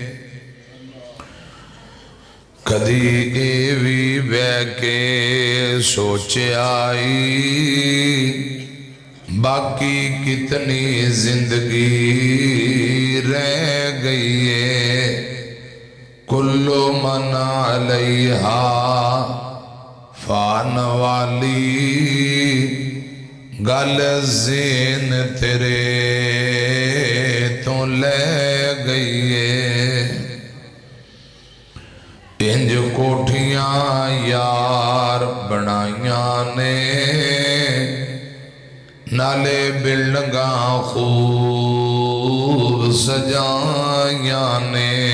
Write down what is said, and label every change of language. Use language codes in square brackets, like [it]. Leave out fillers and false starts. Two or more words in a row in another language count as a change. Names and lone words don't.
[pa] کدی یہ بھی بہہ کے سوچے آئی باقی کتنی زندگی رہ گئی ہے. [ar] كل من عليها فان [pa] والی گل ذہن تیرے توں لے گئی ہے. انج کوٹھیاں یار بنائیاں نے نالے بلڈنگاں خوب سجائیاں نے.